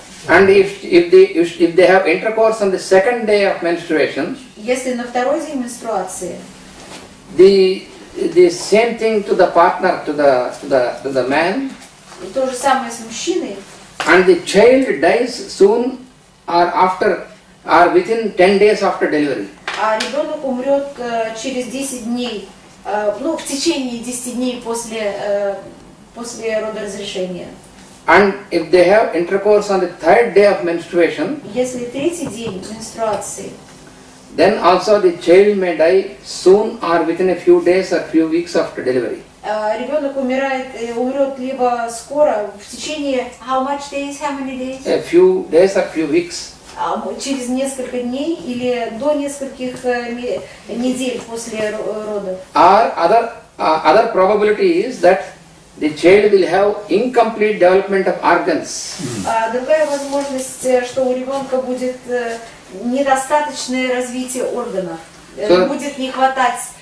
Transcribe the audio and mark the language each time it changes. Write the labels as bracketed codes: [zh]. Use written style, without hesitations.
[en] And if they have intercourse on the second day of menstruation, [ru] если на второй день менструации, [en] the same thing to the partner, to the man. [ru] И то же самое с мужчиной. [en] And the child dies soon or within 10 days after delivery. [ru] А ребенок умрет через 10 дней, в течение 10 дней после родоразрешения. [en] And if they have intercourse on the third day of menstruation, [ru] если третий день менструации, [en] then also the child may die soon or within a few days or few weeks after delivery. [ru] Ребенок умрет либо скоро, в течение [en] how many days? A few days or few weeks. [ru] Через несколько дней или до нескольких недель после родов. [en] Or other probability is that the child will have incomplete development of organs. [ru] Другая возможность, что у ребенка будет недостаточное развитие органов, будет не хватать.